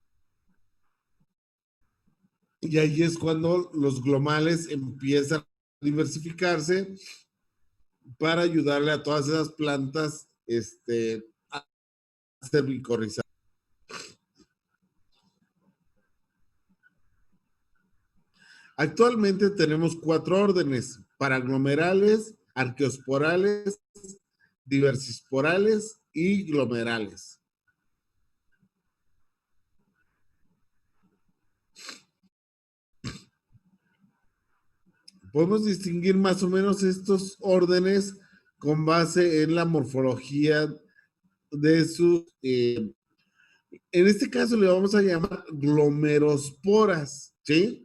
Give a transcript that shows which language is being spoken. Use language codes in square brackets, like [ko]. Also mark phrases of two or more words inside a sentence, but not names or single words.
[es] Y ahí es cuando los glomales empiezan a diversificarse para ayudarle a todas esas plantas a ser micorrizadas. Actualmente tenemos 4 órdenes: paraglomerales, arqueosporales, diversisporales y glomerales. Podemos distinguir más o menos estos órdenes con base en la morfología de sus, en este caso le vamos a llamar glomerosporas, ¿sí?